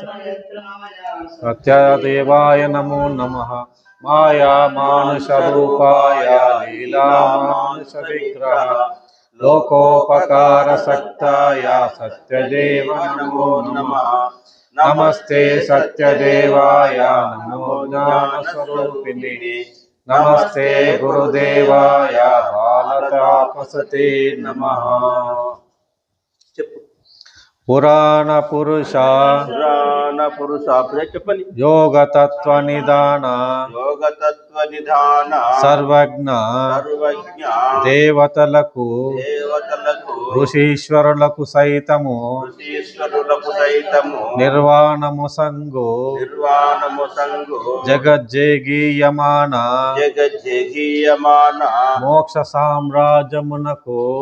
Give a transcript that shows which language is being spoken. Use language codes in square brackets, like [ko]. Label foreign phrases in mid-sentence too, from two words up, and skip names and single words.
[sa] सत्यदेवाय नमो नमः माया मानुषरूपाय लीलामानुषविग्रह लोकोपकार सक्ताय सत्यदेव नमो नमः नमस्ते सत्यदेवाय नमो ज्ञानस्वरूपिणे नमस्ते गुरुदेवाय बालतापसते नमः पुराण पुरुष [te] చెప్పండి [sa] योग तत्व निदान सर्वज्ञ [te] దేవతలకు ఋషీశ్వరులకు సైతము నిర్వాణము సంగు జగజ్జేగీయమాన మోక్ష సామ్రాజ్యమునకు